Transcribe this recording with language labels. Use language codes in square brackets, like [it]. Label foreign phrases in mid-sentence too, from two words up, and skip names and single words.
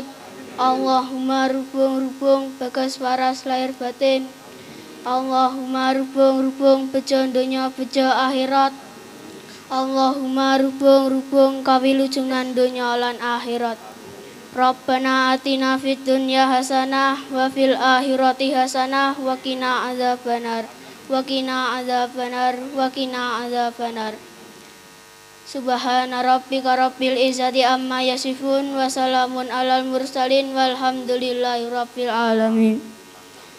[jv] Allahumma rubung-rubung bagas waras lahir batin. Allahumma rubung-rubung bejo donya bejo akhirat. Allahumma rubung-rubung kawilujengan donya lan akhirat. [ar] ربنا آتنا في الدنيا حسنة وفي الآخرة حسنة وقنا عذاب النار وقنا عذاب النار وقنا عذاب النار. سبحان ربك رب العزة عما يصفون وسلام على المرسلين والحمد لله رب العالمين.